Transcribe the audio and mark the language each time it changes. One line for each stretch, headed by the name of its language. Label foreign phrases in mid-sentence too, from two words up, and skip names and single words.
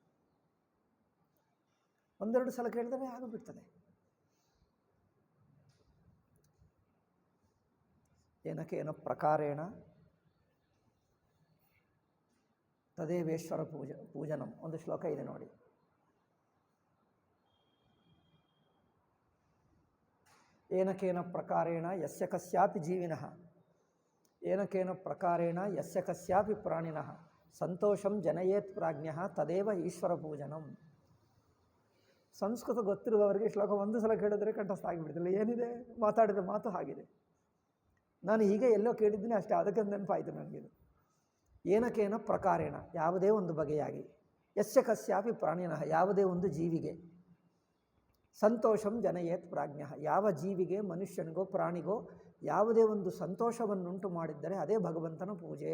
Kannada: 1-2 ಸಲ ಕೇಳಿದರೆ ಆಗಿಬಿಡ್ತದೆ.
Sanskrit: ಏನಕೇನ ಪ್ರಕಾರೇಣ ತದೇವೇಶ್ವರ ಪೂಜನಂ
Kannada: ಒಂದು ಶ್ಲೋಕ ಇದೆ ನೋಡಿ.
Sanskrit: ಏನಕೇನ ಪ್ರಕಾರೇಣ ಯಸ್ಯ ಕಸ್ಯಾಪಿ ಜೀವಿನಃ, ಏನಕೇನ ಪ್ರಕಾರೇಣ ಯಸ್ಯ ಕಸ್ಯಾಪಿ ಪ್ರಾಣಿನಃ ಸಂತೋಷಂ ಜನಯೇತ್ ಪ್ರಾಜ್ಞಃ ತದೇವ ಈಶ್ವರ ಪೂಜನಂ.
Kannada: ಸಂಸ್ಕೃತ ಗೊತ್ತಿರುವವರಿಗೆ ಶ್ಲೋಕ 1 ಸಲ ಕೇಳಿದರೆ ಕಂಠಸ್ಥ ಆಗಿಬಿಡ್ತಿಲ್ಲ. ಏನಿದೆ, ಮಾತಾಡಿದ ಮಾತು ಹಾಗಿದೆ. ನಾನು ಹೀಗೆ ಎಲ್ಲೋ ಕೇಳಿದ್ದೀನಿ ಅಷ್ಟೇ, ಅದಕ್ಕೆ ನೆನಪಾಯಿತು ನನಗಿದು.
Sanskrit: ಏನಕೇನ ಪ್ರಕಾರೇಣ,
Kannada: ಯಾವುದೇ ಒಂದು ಬಗೆಯಾಗಿ,
Sanskrit: ಯಸ್ಯ ಕಸ್ಯಾಪಿ ಪ್ರಾಣಿನಃ,
Kannada: ಯಾವುದೇ ಒಂದು ಜೀವಿಗೆ,
Sanskrit: ಸಂತೋಷಂ ಜನಯೇತ್ ಪ್ರಾಜ್ಞಃ,
Kannada: ಯಾವ ಜೀವಿಗೆ, ಮನುಷ್ಯನಿಗೋ ಪ್ರಾಣಿಗೋ ಯಾವುದೇ ಒಂದು ಸಂತೋಷವನ್ನುಂಟು ಮಾಡಿದ್ದರೆ ಅದೇ ಭಗವಂತನ ಪೂಜೆ.